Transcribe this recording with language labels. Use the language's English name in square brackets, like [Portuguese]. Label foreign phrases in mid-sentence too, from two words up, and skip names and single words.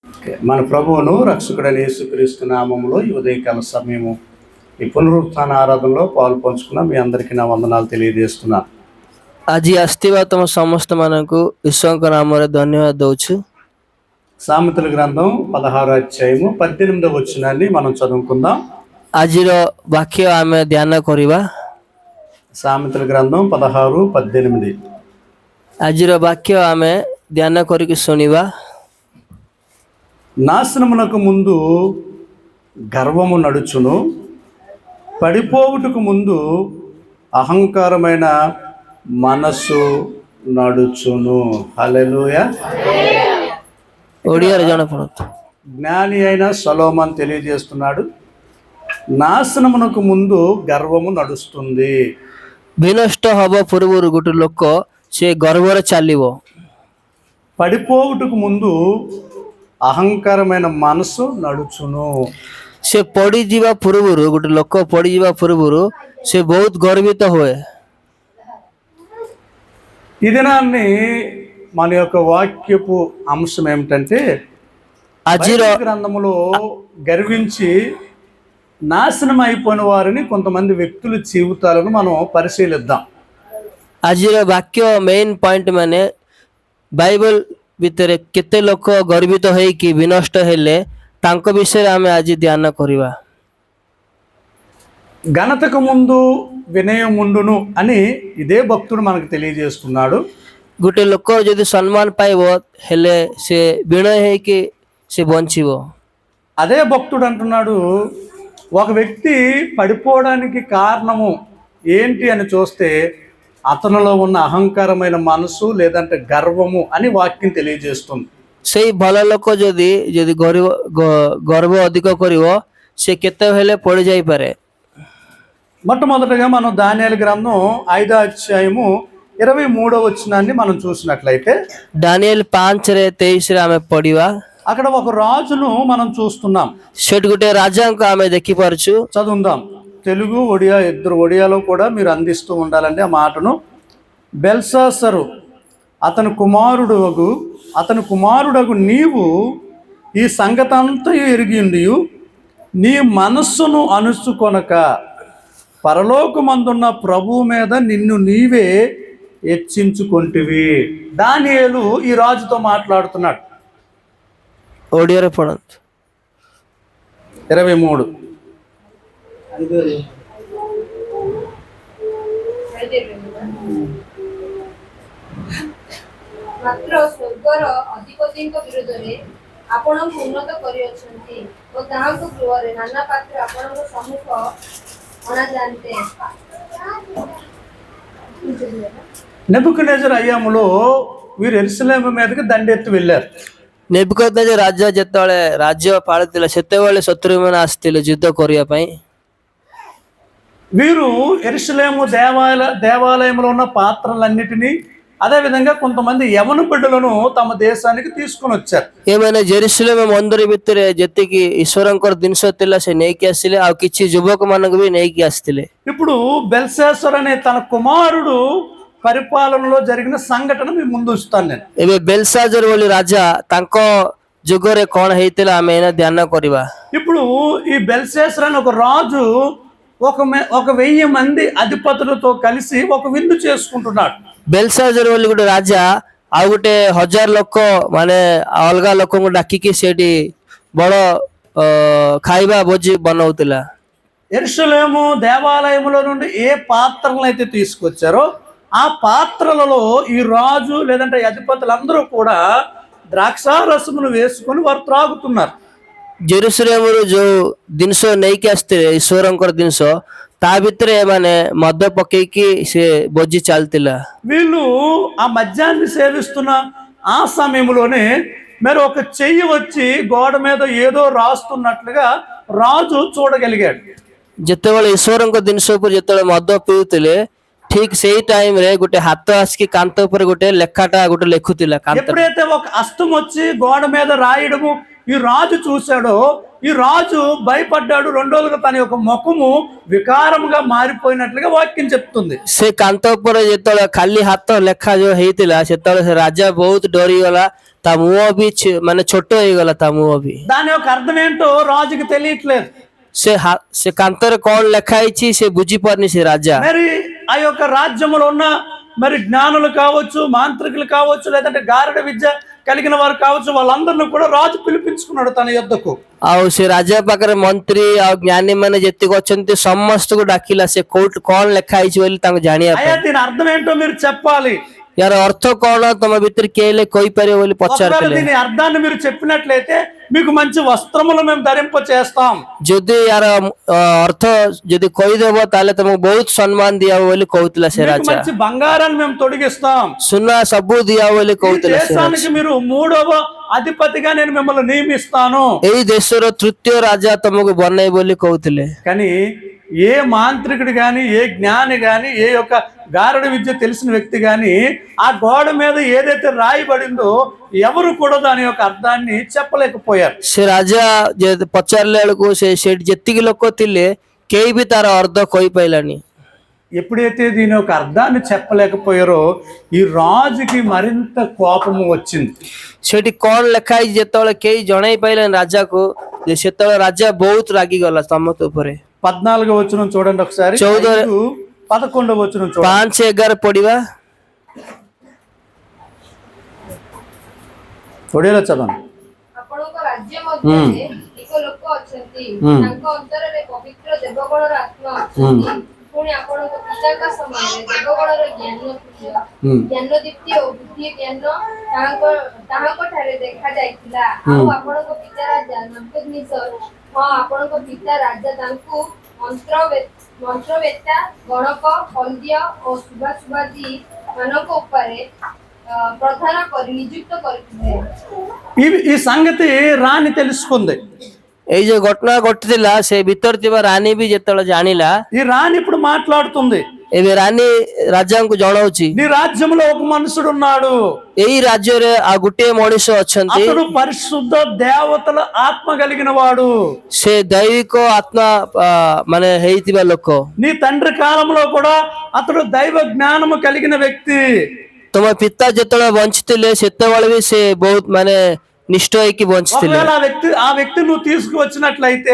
[Telugu] మన ప్రభువును రక్షకుడైన యేసుక్రీస్తు నామములో ఈ ఉదయకాల సమయము ఈ పునరుత్థాన ఆరాధనలో పాలు పంచుకున్న మీ అందరికీ నా వందనాలు తెలియజేస్తున్నాను. [Odia] ଆଜି ଆସିଥିବା ତମ ସମସ୍ତମାନଙ୍କୁ ଈଶ୍ୱରଙ୍କ ନାମରେ ଧନ୍ୟବାଦ ଦଉଛୁ। [Telugu] సామెతల గ్రంథం 16వ అధ్యాయము 18వ వచనాన్ని మనం చదువుకుందాం. [Odia] ଆଜିର ବାକ୍ୟ ଆମେ ଧ୍ୟାନ କରିବା। [Telugu] సామెతల గ్రంథం 16:18. [Odia] ଆଜିର ବାକ୍ୟ ଆମେ ଧ୍ୟାନ କରିକି ଶୁଣିବା। [Telugu] నాశనమునకు ముందు గర్వము నడుచును, పడిపోవుటకు ముందు అహంకారమైన మనస్సు నడుచును. హల్లెలూయా. [Odia] ଓଡ଼ିଆରେ ଜଣାପଡ଼ନ୍ତୁ। [Telugu] జ్ఞాని అయిన సొలొమోను తెలియజేస్తున్నాడు, నాశనమునకు ముందు గర్వము నడుస్తుంది. [Odia] ବିନଷ୍ଟ ହବ ପୂର୍ବରୁ ଗୋଟେ ଲୋକ ସେ ଗର୍ବରେ ଚାଲିବ। [Telugu] పడిపోవుటకు ముందు అహంకారమైన మనసు నడుచును. [Odia] ସେ ପଡ଼ିଯିବା ପୂର୍ବରୁ ଗୋଟେ ଲୋକ ପଡ଼ିଯିବା ପୂର୍ବରୁ ସେ ବହୁତ ଗର୍ବିତ ହୁଏ। [Telugu] ఈ దినాన్ని మన యొక్క వాక్యపు అంశం ఏమిటంటే, [Odia] ଆଜିର [Telugu] బైబిల్ గ్రంథములో గర్వించి నాశనం అయిపోయిన వారిని కొంతమంది వ్యక్తుల జీవితాలను మనం పరిశీలిద్దాం. [Odia] ଆଜିର ବାକ୍ୟ [English] main point [Odia] ମାନେ ବାଇବଲ ଭିତରେ କେତେ ଲୋକ ଗର୍ବିତ ହେଇକି ବିନଷ୍ଟ ହେଲେ ତାଙ୍କ ବିଷୟରେ ଆମେ ଆଜି ଧ୍ୟାନ କରିବା। [Telugu] ఘనతకు ముందు వినయం ఉండును అని ఇదే భక్తుడు మనకు తెలియజేస్తున్నాడు. [Odia] ଗୋଟେ ଲୋକ ଯଦି ସମ୍ମାନ ପାଇବ ହେଲେ ସେ ବିନୟ ହେଇକି ସେ ବଞ୍ଚିବ। [Telugu] అదే భక్తుడు అంటున్నాడు, ఒక వ్యక్తి పడిపోవడానికి కారణము ఏంటి అని చూస్తే అతనిలో ఉన్న అహంకారమైన మనసు లేదంటే గర్వము అని వాక్యం తెలియజేస్తుంది. [Odia] ସେଇ ଭଲ ଲୋକ ଯଦି ଯଦି ଗର୍ବ ଅଧିକ କରିବ ସେ କେତେବେଳେ ପଡ଼ି ଯାଇପାରେ। [Telugu] మొట్టమొదటగా మనం దానియేలు గ్రంథం 5వ అధ్యాయము 23వ వచనాన్ని మనం చూసినట్లయితే, [Odia] ଡାନିଏଲ 5:23 ଆମେ ପଢିବା। [Telugu] అక్కడ ఒక రాజును మనం చూస్తున్నాం. [Odia] ସେଠି ଗୋଟେ ରାଜାଙ୍କୁ ଆମେ ଦେଖିପାରୁଛୁ। [Telugu] చదువుదాం. తెలుగు ఒడియా ఇద్దరు ఒడియాలో కూడా మీరు అందిస్తూ ఉండాలండి ఆ మాటను. బెల్షాసరు అతని కుమారుడగు నీవు ఈ సంగతంతయు ఎరిగిందియు నీ మనస్సును అణుచుకొనక పరలోకమందున్న ప్రభువు మీద నిన్ను నీవే హెచ్చించుకొంటివి. దానియేలు ఈ రాజుతో మాట్లాడుతున్నాడు. [Odia] ଓଡ଼ିଆରେ ପଢନ୍ତୁ। 23. ମାତ୍ର ସ୍ୱର୍ଗର ଅଧିପତିଙ୍କ ବିରୁଦ୍ଧରେ ଆପଣଙ୍କୁ ଉନ୍ନତ କରିଅଛନ୍ତି ଓ ତାହାଙ୍କ ଗୃହରେ ନାନା ପାତ୍ର ଆପଣଙ୍କ ସମ୍ମୁଖ ଅଣାଯାନ୍ତେ। [Telugu] నెబుకద్నెజరు అయ్యాములో వీరు యెరూషలేము మీదకి దండెత్తి వెళ్ళారు. [Odia] ନେବୁକଦ୍ନେଜର ରାଜା ଯେତେବେଳେ ରାଜ୍ୟ ପାଳିଥିଲେ ସେତେବେଳେ ଶତ୍ରୁମାନେ ଆସିଥିଲେ ଯୁଦ୍ଧ କରିବା ପାଇଁ। [Telugu] వీరు యెరూషలేము దేవాలయంలో ఉన్న పాత్రలన్నిటినీ అదేవిధంగా కొంతమంది యవన బిడ్డలను తమ దేశానికి తీసుకొని వచ్చారు. [Odia] ଏମାନେ ଜେରୁସଲେମ ମନ୍ଦିର ଭିତରେ ଯେତିକି ଈଶ୍ୱରଙ୍କର ଜିନିଷ ଥିଲା ସେ ନେଇକି ଆସିଲେ, ଆଉ କିଛି ଯୁବକ ମାନଙ୍କୁ ବି ନେଇକି ଆସିଥିଲେ। [Telugu] ఇప్పుడు బెల్షాసర్ అనే తన కుమారుడు పరిపాలనలో జరిగిన సంఘటన మీ ముందు ఉంచుతాను నేను. [Odia] ଏବେ ବେଲସାଜର ବୋଲି ରାଜା ତାଙ୍କ ଯୁଗରେ କଣ ହେଇଥିଲା ଆମେ ଏଇନା ଧ୍ୟାନ କରିବା। [Telugu] ఇప్పుడు ఈ బెల్షాసర్ అనే ఒక రాజు ఒక 1000 మంది అధిపతులతో కలిసి ఒక విందు చేసుకుంటున్నాడు. [Odia] ବେଲସାଜର ବୋଲି ଗୋଟେ ରାଜା ଆଉ ଗୋଟେ 1000 ଲୋକ ମାନେ ଅଲଗା ଲୋକଙ୍କୁ ଡାକିକି ସେଠି ବଡ ଖାଇବା ଭୋଜି ବନଉଥିଲା। [Telugu] యెరూషలేము దేవాలయంలో నుండి ఏ పాత్రలను అయితే తీసుకొచ్చారో ఆ పాత్రలలో ఈ రాజు లేదంటే అధిపతులందరూ కూడా ద్రాక్షారసమును వేసుకొని వారు త్రాగుతున్నారు. [Odia] ଜେରୁସଲେମରୁ ଯୋଉ ଜିନିଷ ନେଇକି ଆସିଥିଲେ ଈଶ୍ୱରଙ୍କର ଜିନିଷ ତା ଭିତରେ ଏମାନେ ମଦ ପକେଇକି ସେ ଭୋଜି ଚାଲିଥିଲା। [Telugu] వీళ్ళు ఆ మద్యాన్ని సేవిస్తున్న ఆ సమయంలోనే మరి ఒక చెయ్యి వచ్చి గోడ మీద ఏదో రాస్తున్నట్లుగా రాజు చూడగలిగాడు. [Odia] ଯେତେବେଳେ ଈଶ୍ୱରଙ୍କ ଜିନିଷ ଉପରେ ଯେତେବେଳେ ମଦ ପିଉଥିଲେ ଠିକ ସେଇ ଟାଇମ ରେ ଗୋଟେ ହାତ ଆସିକି కాంత ଉପରେ ଗୋଟେ ଲେଖାଟା ଗୋଟେ ଲେଖୁଥିଲା। [Telugu] ఎప్పుడైతే ఒక హస్తం వచ్చి గోడ మీద రాయడము ఈ రాజు చూశాడో ఈ రాజు భయపడ్డాడు. 2 రోజులుగా తన యొక్క ముఖము వికారముగా మారిపోయినట్లుగా వాక్యం చెప్తుంది. [Odia] ସେ କାନ୍ଥ ଉପରେ ଯେତେବେଳେ ଖାଲି ହାତ ଲେଖା ଯୋଉ ହେଇଥିଲା ସେତେବେଳେ ସେ ରାଜା ବହୁତ ଡରିଗଲା, ତା ମୁହଁ ବି ମାନେ ଛୋଟ ହେଇଗଲା, ତା ମୁହଁ ବି। [Telugu] దాని యొక్క అర్థం ఏంటో రాజుకి తెలియట్లేదు. [Odia] ସେ କାନ୍ଥରେ କଣ ଲେଖା ହେଇଛି ସେ ବୁଝିପାରୁନି ସେ ରାଜା। [Telugu] మరి ఆ యొక్క రాజ్యములో ఉన్న మరి జ్ఞానులు కావచ్చు, మాంత్రికులు కావచ్చు, లేదంటే గారడ విద్య కలిగిన వారు కావచ్చు, వాళ్ళందరినీ కూడా రాజు పిలిపించుకున్నాడు తన యొద్దకు. [Odia] ଆଉ ସେ ରାଜା ପାଖରେ ମନ୍ତ୍ରୀ ଆଉ ଜ୍ଞାନୀ ମାନେ ଯେତିକି ଅଛନ୍ତି ସମସ୍ତଙ୍କୁ ଡାକିଲା ସେ କୋଉଠି କଣ ଲେଖା ହେଇଛି ବୋଲି ତାଙ୍କୁ ଜାଣିବା [Telugu] అయ్యా [Odia] ପାଇଁ। [Telugu] దీని అర్థం ఏంటో మీరు చెప్పాలి. [Odia] ୟାର ଅର୍ଥ କଣ ତମ ଭିତରେ କିଏ ହେଲେ କହିପାରିବ ବୋଲି [Telugu] ఒకవేళ [Odia] ପଚାରିଥିଲେ। [Telugu] దీని అర్థాన్ని మీరు చెప్పినట్లయితే మీకు మంచి వస్త్రములు మేము ధరింప చేస్తాం. [Odia] ଯଦି ୟାର ଅର୍ଥ ଯଦି କହିଦେବ ତାହେଲେ ତମକୁ ବହୁତ ସମ୍ମାନ ଦିଆ ହବ ବୋଲି କହୁଥିଲା ସେ [Telugu] మీకు [Odia] ରାଜା। [Telugu] మంచి బంగారాన్ని మేము తొడిగిస్తాం. [Odia] ସୁନା ସବୁ ଦିଆ ହବ ବୋଲି [Telugu] ఈ [Odia] କହୁଥିଲା ସେ ରାଜା। [Telugu] దేశానికి మీరు 3వ అధిపతిగా నేను మిమ్మల్ని నియమిస్తాను. [Odia] ଏଇ ଦେଶର ତୃତୀୟ ରାଜା ତମକୁ ବନେଇ ବୋଲି କହୁଥିଲେ। [Telugu] కానీ ఏ మాంత్రికుడు గాని, ఏ జ్ఞాని గాని, ఏ యొక్క గారడ విద్య తెలిసిన వ్యక్తి గాని ఆ గోడ మీద ఏదైతే రాయబడిందో ఎవరు కూడా దాని యొక్క అర్థాన్ని చెప్పలేకపోయారు. [Odia] ସେ ରାଜା ପଚାରିଲା ବେଳକୁ ସେଠି ଯେତିକି ଲୋକ ଥିଲେ କେହି ବି ତାର ଅର୍ଥ କହିପାରିଲାନି। [Telugu] ఎప్పుడైతే దీని యొక్క అర్థాన్ని చెప్పలేకపోయారో ఈ రాజుకి మరింత కోపము వచ్చింది. [Odia] ସେଠି କଣ ଲେଖା ହେଇଛି ଯେତେବେଳେ କେହି ଜଣେଇ ପାଇଲେନି ରାଜାକୁ, ସେତେବେଳେ ରାଜା ବହୁତ ରାଗିଗଲା ସମସ୍ତ ଉପରେ। [Telugu] 14వ వచనం చూడండి ఒకసారి. 11వ వచనం చూడండి. [Odia] 5-11 ପଢିବା। [Telugu] ఒడిలో చదవండి. [Odia] ଆପଣଙ୍କ ରାଜ୍ୟ ମଧ୍ୟରେ ଏକ ଲୋକ ଅଛନ୍ତି, ତାଙ୍କ ଅନ୍ତରରେ ପବିତ୍ର ଦେବଗଣର ଆତ୍ମା ଅଛନ୍ତି। ପୁଣି ଆପଣଙ୍କ ପିତାଙ୍କ ସମୟରେ ଦେବଗଣର ଜ୍ଞାନ ଦୀପ୍ତି ଓ ବୁଦ୍ଧି ଜ୍ଞାନ ତାହାଙ୍କ ଠାରେ ଦେଖା ଯାଇଥିଲା। ଆଉ ଆପଣଙ୍କ ପିତା ରାଜା ନବୁକଦ୍ନେସର, ହଁ ଆପଣଙ୍କ ପିତା ରାଜା ତାଙ୍କୁ ମନ୍ତ୍ରବେତ୍ତା, ଗଣକ, କଲ୍ଦୀୟ ଓ ସୁବାସୁବାଦୀ ମାନଙ୍କ ଉପରେ ପ୍ରଧାନ କରି ନିଯୁକ୍ତ କରିଥିଲେ। [Telugu] ఈ సంగతి రాణి తెలుసుకుంది. [Odia] ଏଇ ଯୋଉ ଘଟଣା ଘଟିଥିଲା ସେ ଭିତରେ ଥିବା ରାନୀ ବି ଯେତେବେଳେ ଜାଣିଲା, [Telugu] ఈ రాణి ఇప్పుడు మాట్లాడుతుంది. [Odia] ଏବେ ରାନୀ ରାଜାଙ୍କୁ ଜଣାଉଛି [Telugu] నీ రాజ్యంలో ఒక మనుషుడు ఉన్నాడు. [Odia] ଏଇ ରାଜ୍ୟରେ ଆଉ ଗୋଟିଏ ମଣିଷ ଅଛନ୍ତି, [Telugu] అతడు పరిశుద్ధ దేవతల ఆత్మ కలిగిన వాడు. [Odia] ସେ ଦୈବିକ ଆତ୍ମା ମାନେ ହେଇଥିବା ଲୋକ। [Telugu] నీ తండ్రి కాలంలో కూడా అతడు దైవ జ్ఞానము కలిగిన వ్యక్తి. [Odia] ତମ ପିତା ଯେତେବେଳେ ବଞ୍ଚିଥିଲେ ସେତେବେଳେ ବି ସେ ବହୁତ ମାନେ ନିଷ୍ଠ ହେଇକି ବଞ୍ଚିଥିଲେ। [Telugu] ఒకవేళ ఆ వ్యక్తి నువ్వు తీసుకువచ్చినట్లయితే